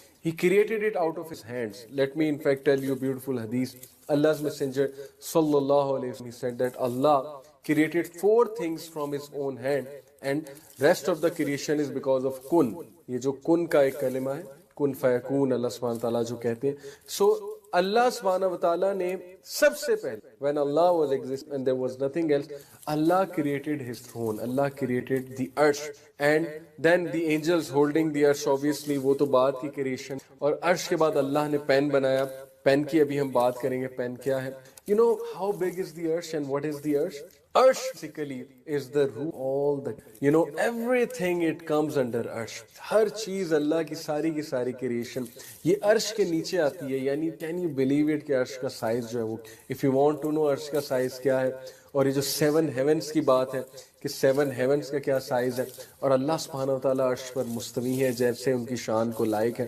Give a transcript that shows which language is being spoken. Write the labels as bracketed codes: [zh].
[en] He created it out of his hands. Let me in fact tell you a beautiful hadith. Allah's messenger sallallahu alayhi wa sallam, he said that Allah created 4 things from his own hand, and rest of the creation is because of kun. [ur] یہ جو kun کا ایک کلمہ ہے، kun فیکون، اللہ سبحانہ تعالیٰ جو کہتے ہیں. [en] So [ur] اللہ سبحانہ وتعالیٰ نے سب سے پہلے [en] when Allah was exist and there was nothing else, Allah created his throne, Allah created the earth, and then the angels holding the earth, obviously [ur] وہ تو بعد کی کریشن. اور عرش کے بعد اللہ نے پین بنایا. پین کی ابھی ہم بات کریں گے، پین کیا ہے. [en] How big is the earth and what is the earth? Arsh basically is the root, all the, everything it comes under Arsh. [ur] ہر چیز اللہ کی ساری کریشن یہ عرش کے نیچے آتی ہے. یعنی [en] can you believe it [ur] کہ عرش کا سائز جو ہے وہ, [en] if you want to know [ur] عرش کا سائز کیا ہے, اور یہ جو 7 ہیونز کی بات ہے کہ 7 ہیونز کا کیا سائز ہے, اور اللہ سبحانہ و تعالیٰ عرش پر مستوی ہے جیسے ان کی شان کو لائق ہے.